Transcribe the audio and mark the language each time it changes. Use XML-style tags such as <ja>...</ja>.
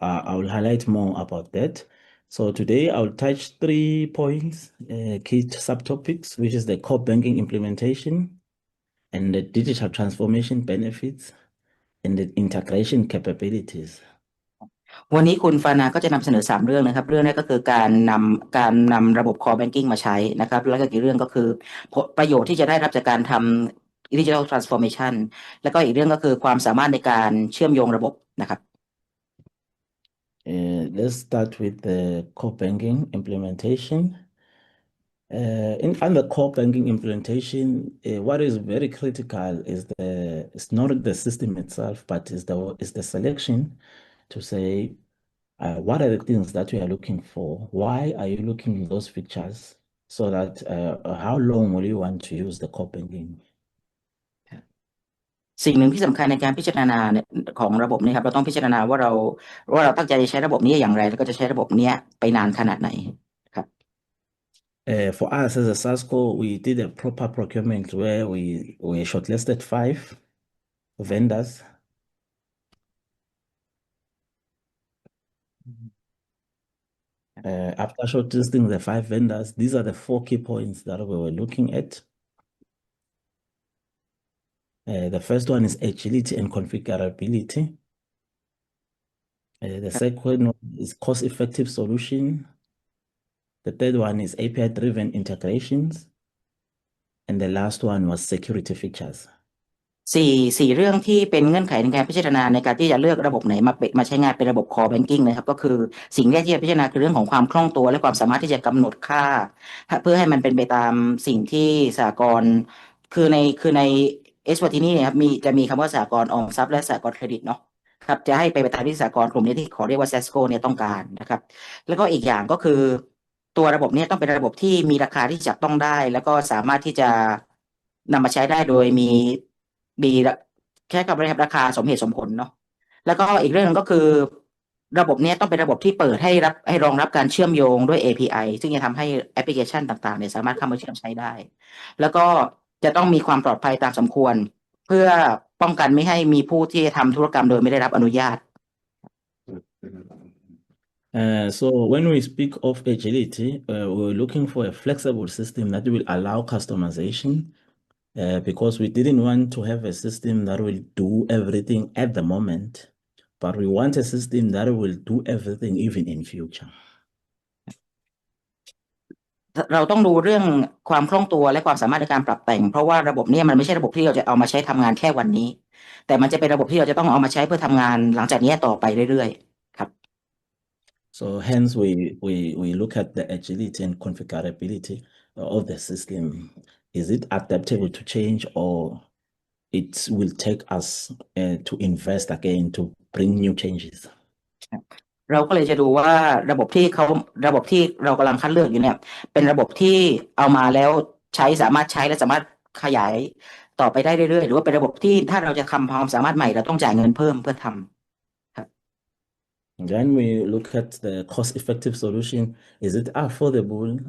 <en>I will highlight more about that. So today I'll touch 3 points, key subtopics, which is the core banking implementation and the digital transformation benefits and the integration capabilities.</en> <th>วันนี้คุณฟานาก็จะนำเสนอ3เรื่องนะครับเรื่องแรกก็คือการนำระบบ core banking มาใช้นะครับแล้วก็อีกเรื่องก็คือประโยชน์ที่จะได้รับจากการทำ digital transformation แล้วก็อีกเรื่องก็คือความสามารถในการเชื่อมโยงระบบนะครับ</th> <en>Let's start with the core banking implementation. Under core banking implementation, what is very critical is it's not the system itself, but is the selection to say what are the things that we are looking for? Why are you looking at those features? So that how long will you want to use the core banking?</en> <th>สิ่งหนึ่งที่สำคัญในการพิจารณาเนี่ยของระบบนี้ครับเราต้องพิจารณาว่าเราตั้งใจจะใช้ระบบนี้อย่างไรแล้วก็จะใช้ระบบนี้ไปนานขนาดไหนครับ</th> <en>For us as a SASCO, we did a proper procurement where we shortlisted 5 vendors. After shortlisting the 5 vendors, these are the 4 key points that we were looking at. The first one is agility and configurability. The second one is cost-effective solution. The third one is API-driven integrations. And the last one was security features.</en> <th>สี่เรื่องที่เป็นเงื่อนไขในการพิจารณาในการที่จะเลือกระบบไหนมาใช้งานเป็นระบบ core banking นะครับก็คือสิ่งแรกที่จะพิจารณาคือเรื่องของความคล่องตัวและความสามารถที่จะกำหนดค่าเพื่อให้มันเป็นไปตามสิ่งที่สหกรณ์คือในเอสวาตินีเนี่ยครับจะมีคำว่าสหกรณ์ออมทรัพย์และสหกรณ์เครดิตเนาะครับจะให้ไปตามที่สหกรณ์กลุ่มนี้ที่ขอเรียกว่า SESCO เนี่ยต้องการนะครับแล้วก็อีกอย่างก็คือตัวระบบนี้ต้องเป็นระบบที่มีราคาที่จับต้องได้แล้วก็สามารถที่จะนำมาใช้ได้โดยมี แค่กับราคาสมเหตุสมผลเนาะแล้วก็อีกเรื่องนึงก็คือระบบนี้ต้องเป็นระบบที่เปิดให้รองรับการเชื่อมโยงด้วย API ซึ่งจะทำให้แอปพลิเคชันต่างๆเนี่ยสามารถเข้ามาเชื่อมใช้ได้แล้วก็จะต้องมีความปลอดภัยตามสมควรเพื่อป้องกันไม่ให้มีผู้ที่ทำธุรกรรมโดยไม่ได้รับอนุญาต</th> <en>So when we speak of agility, we're looking for a flexible system that will allow customization because we didn't want to have a system that will do everything at the moment, but we want a system that will do everything even in future.</en> <th>เราต้องดูเรื่องความคล่องตัวและความสามารถในการปรับแต่งเพราะว่าระบบนี้มันไม่ใช่ระบบที่เราจะเอามาใช้ทำงานแค่วันนี้แต่มันจะเป็นระบบที่เราจะต้องเอามาใช้เพื่อทำงานหลังจากนี้ต่อไปเรื่อยๆครับ</th> <en>So hence we look at the agility and configurability of the system. Is it adaptable to change or it will take us to invest again to bring new changes?</en> <th>เราก็เลยจะดูว่าระบบที่เรากำลังคัดเลือกอยู่เนี่ยเป็นระบบที่เอามาแล้วสามารถใช้และสามารถขยาย ต่อไปได้เรื่อยๆหรือว่าเป็นระบบที่ถ้าเราจะทำความสามารถใหม่เราต้องจ่ายเงินเพิ่มเพื่อทำครับ</th> <en>Then we look at the cost-effective solution. Is it affordable?</en>